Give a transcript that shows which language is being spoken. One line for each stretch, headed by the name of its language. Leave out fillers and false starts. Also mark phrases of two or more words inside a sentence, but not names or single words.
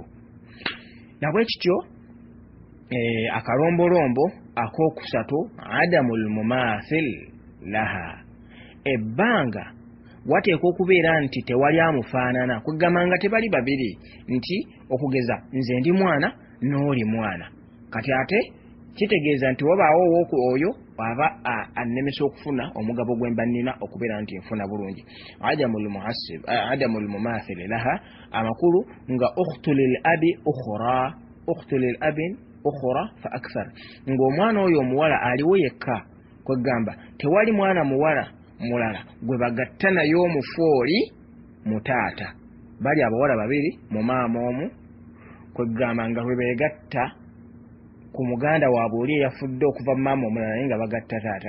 Ganda: Na bwe kityo akalombolombo akookusatu,
Arabic: عدم المماثل لها,
Ganda: ebbanga wateekwa okubeera nti tewali amufaanana, kugamba nga tebali babiri, nti okugeza nze ndi mwana n'oli mwana. Kati ate kitegeeza nti wabaawo oyo aba annemesa okufuna omugabo gwe mba nnina okubeera nti nfuna bulungi.
Arabic: عدم المماثل لها,
Ganda: amakulu nga
Arabic: أخت لأب أخرى فأكثر,
Ganda: ng'omwana oyo omuwala aliwo yekka, kwegamba tewali mwana muwala mulala gwe bagatta naye omufu oli mu taata. Bali abawala babiri mu maama omu, kwegamba nga bwe beegatta ku muganda waabwe oli eyafudde okuva mu maama omulala naye nga bagatta taata.